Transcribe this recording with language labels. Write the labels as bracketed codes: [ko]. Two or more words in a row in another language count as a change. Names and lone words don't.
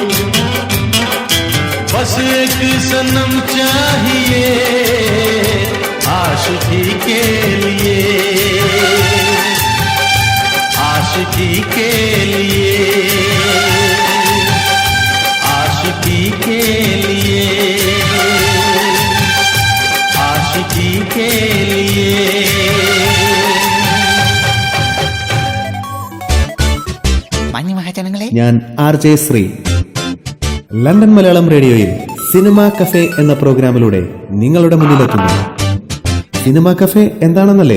[hi] बस एक सनम चाहिए आशिकी के लिए, आशिकी के लिए, आशिकी के लिए, आशिकी के लिए। [ml] ഞാൻ RJ ശ്രീ. ലണ്ടൻ മലയാളം റേഡിയോയിൽ സിനിമ കഫേ എന്ന പ്രോഗ്രാമിലൂടെ നിങ്ങളുടെ മുന്നിലെത്തുന്നു. സിനിമ കഫേ എന്താണെന്നല്ലേ?